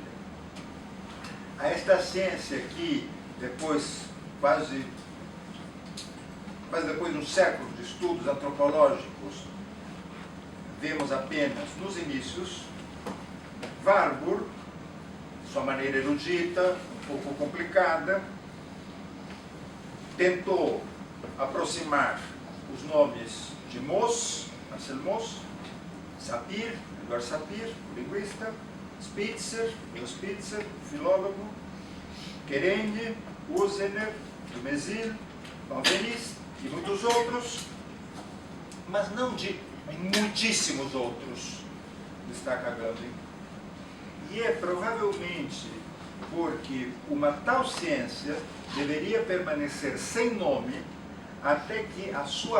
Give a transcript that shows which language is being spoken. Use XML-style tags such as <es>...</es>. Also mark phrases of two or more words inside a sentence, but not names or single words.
<pt>A esta ciência que, quase depois de um século de estudos antropológicos, vemos apenas nos inícios, Warburg, de sua maneira erudita, um pouco complicada, tentou aproximar os nomes de Mauss, Marcel Mauss, Sapir, Edouard Sapir, linguista, Spitzer, filólogo, Querenne, Usener, Dumézil, Benveniste e muitos outros, mas não de muitíssimos outros, destaca Agamben. E é provavelmente porque uma tal ciência deveria permanecer sem nome até que a sua</pt>